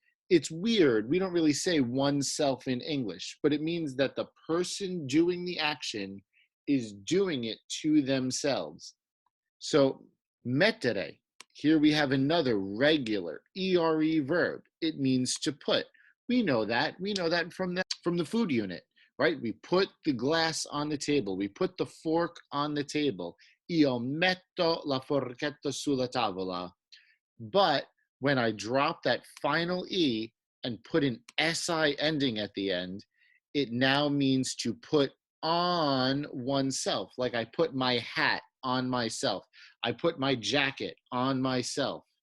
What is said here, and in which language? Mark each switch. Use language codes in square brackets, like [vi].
[en] It's weird. We don't really say oneself in English, but it means that the person doing the action is doing it to themselves. So, mettere, here we have another regular ERE verb. It means to put. We know that. We know that from the food unit. Right? We put the glass on the table. We put the fork on the table. [it] Io metto la forchetta sulla tavola. [en] But when I drop that final E and put an SI ending at the end, it now means to put on oneself. Like I put my hat on myself. I put my jacket on myself.